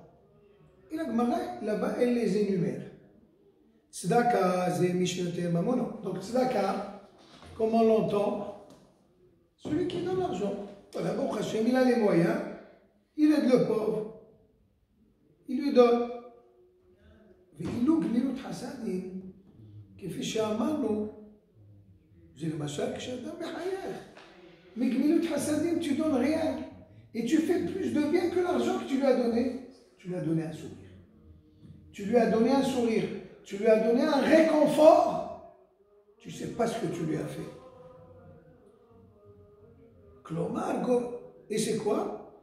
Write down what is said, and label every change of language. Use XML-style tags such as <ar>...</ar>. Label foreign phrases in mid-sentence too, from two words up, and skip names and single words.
<fr>Et la Gemara, là-bas, elle les énumère. Tzedaka, c'est</fr> <he>משנות ממונו.</he> <fr>Donc tzedaka, comme on l'entend, celui qui donne l'argent. Voilà, bon, Hachem, il a les moyens, il aide le pauvre, il lui donne.</fr> <he>ואילו גמילות חסדים, כפי שאמרנו, זה למשל כשאדם מחייך. מגמילות חסדים,</he> <fr>tu donnes rien. Et tu fais plus de bien que l'argent que tu lui as donné. Tu lui as donné un sourire. Tu lui as donné un sourire. Tu lui as donné un réconfort. Tu ne sais pas ce que tu lui as fait. Klomar, et c'est quoi?</fr>